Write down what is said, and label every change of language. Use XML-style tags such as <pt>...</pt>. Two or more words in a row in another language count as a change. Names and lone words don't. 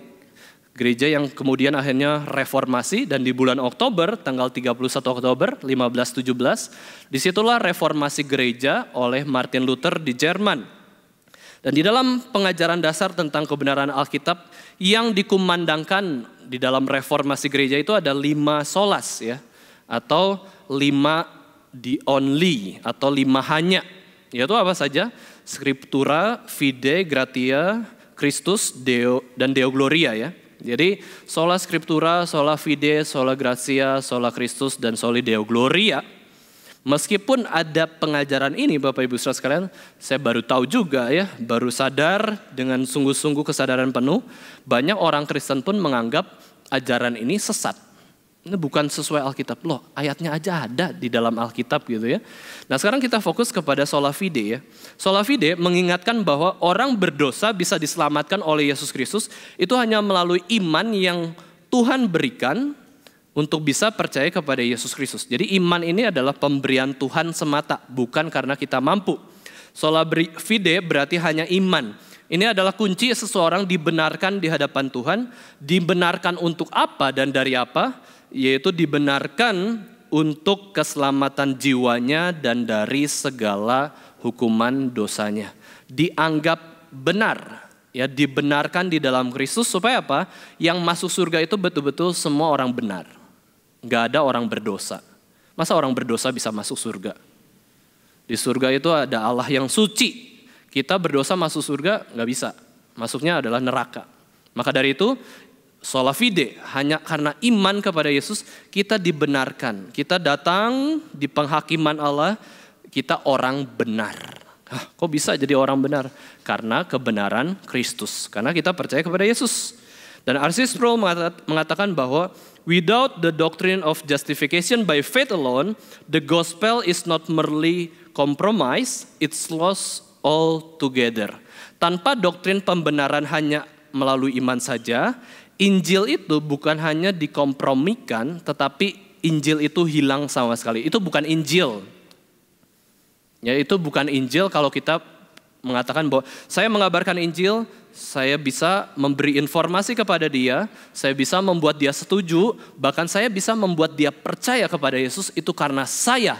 <id>Gereja yang kemudian akhirnya reformasi, dan di bulan Oktober, tanggal 31 Oktober 1517, disitulah reformasi gereja oleh Martin Luther di Jerman. Dan di dalam pengajaran dasar tentang kebenaran Alkitab yang dikumandangkan di dalam reformasi gereja itu ada 5 solas ya, atau 5</id> <en>the only</en> <id>atau 5 hanya. Yaitu apa saja?</id> <la>Scriptura, Fide, Gratia, Christus, Deo dan Deo Gloria ya. Jadi sola Scriptura, sola Fide, sola Gratia, sola Christus dan soli Deo Gloria.</la> <id>Meskipun ada pengajaran ini Bapak Ibu Saudara sekalian, saya baru tahu juga ya, baru sadar dengan sungguh-sungguh kesadaran penuh, banyak orang Kristen pun menganggap ajaran ini sesat. Ini bukan sesuai Alkitab. Loh, ayatnya aja ada di dalam Alkitab gitu ya. Nah sekarang kita fokus kepada</id> <la>sola fide</la> <id>ya.</id> <la>Sola fide</la> <id>mengingatkan bahwa orang berdosa bisa diselamatkan oleh Yesus Kristus itu hanya melalui iman yang Tuhan berikan untuk bisa percaya kepada Yesus Kristus. Jadi iman ini adalah pemberian Tuhan semata, bukan karena kita mampu.</id> <la>Sola fide</la> <id>berarti hanya iman. Ini adalah kunci seseorang dibenarkan di hadapan Tuhan. Dibenarkan untuk apa dan dari apa? Yaitu dibenarkan untuk keselamatan jiwanya dan dari segala hukuman dosanya. Dianggap benar, ya dibenarkan di dalam Kristus supaya apa? Yang masuk surga itu betul-betul semua orang benar. Gak ada orang berdosa. Masa orang berdosa bisa masuk surga? Di surga itu ada Allah yang suci. Kita berdosa masuk surga gak bisa. Masuknya adalah neraka. Maka dari itu</id> <la>sola fide,</la> <id>hanya karena iman kepada Yesus kita dibenarkan. Kita datang di penghakiman Allah, kita orang benar. Kok bisa jadi orang benar? Karena kebenaran Kristus. Karena kita percaya kepada Yesus. Dan R.C.</id> <en>Sproul</en> <id>mengatakan bahwa</id> <en>without the doctrine of justification by faith alone, the gospel is not merely compromise, it's lost altogether.</en> <id>Tanpa doktrin pembenaran hanya melalui iman saja, Injil itu bukan hanya dikompromikan, tetapi Injil itu hilang sama sekali. Itu bukan Injil. Ya, itu bukan Injil kalau kita mengatakan bahwa saya mengabarkan Injil, saya bisa memberi informasi kepada dia, saya bisa membuat dia setuju, bahkan saya bisa membuat dia percaya kepada Yesus, itu karena saya.</id>